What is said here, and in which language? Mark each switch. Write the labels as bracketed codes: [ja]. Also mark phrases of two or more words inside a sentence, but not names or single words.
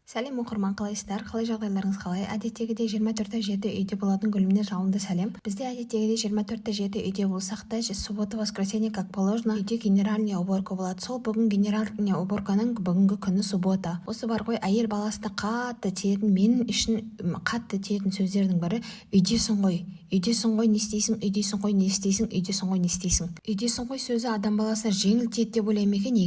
[kk] Сәлем оқырман, қалайсыздар? Қалай жағдайларыңыз қалай? Әдеттегідей 24-7 үйде болатын гүлімнен жалынды сәлем. Бізде әдеттегідей 24-7 үйде болсақ та, суббота, [ru] воскресенье, как положено, [kk] үйде [ru] генеральная уборка [kk] болады. Сол бүгін [ru] генеральная уборканың [kk] бүгінгі күні суббота. Осы бар ғой, әйел баласына қатты тиетін, менің үшін қатты тиетін сөздердің бірі үйдесің ғой. Үйдесің ғой, не істейсің? Үйдесің ғой, не істейсің? Үйдесің ғой, не істейсің? Үйдесің ғой сөзі адам баласына жеңіл тиеді деп ойлаймын екен.